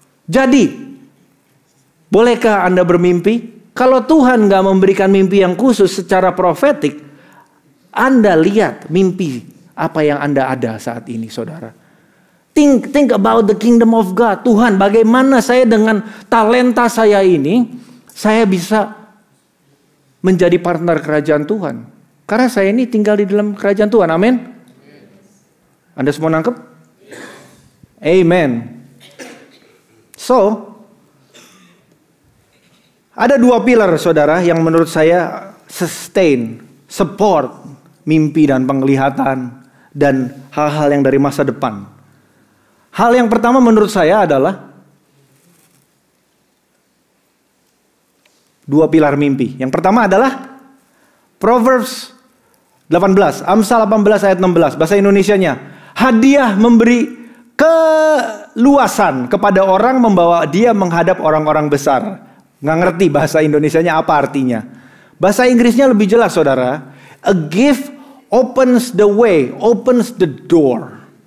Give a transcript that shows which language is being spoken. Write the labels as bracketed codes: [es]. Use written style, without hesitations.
[id] Jadi, bolehkah Anda bermimpi? Kalau Tuhan nggak memberikan mimpi yang khusus secara profetik, Anda lihat mimpi apa yang Anda ada saat ini, saudara. [en] Think about the kingdom of God. [id] Tuhan, bagaimana saya dengan talenta saya ini, saya bisa menjadi partner kerajaan Tuhan. Karena saya ini tinggal di dalam kerajaan Tuhan. Amin. Anda semua nangkep? Amen. Ada 2 pilar, saudara, yang menurut saya support mimpi dan penglihatan dan hal-hal yang dari masa depan. Hal yang pertama menurut saya adalah 2 pilar mimpi. Yang pertama adalah Proverbs 18, Amsal 18 ayat 16, bahasa Indonesianya. Hadiah memberi keluasan kepada orang, membawa dia menghadap orang-orang besar. Nggak ngerti bahasa Indonesianya apa artinya. Bahasa Inggrisnya lebih jelas, saudara. [en] A gift opens the way, opens the door.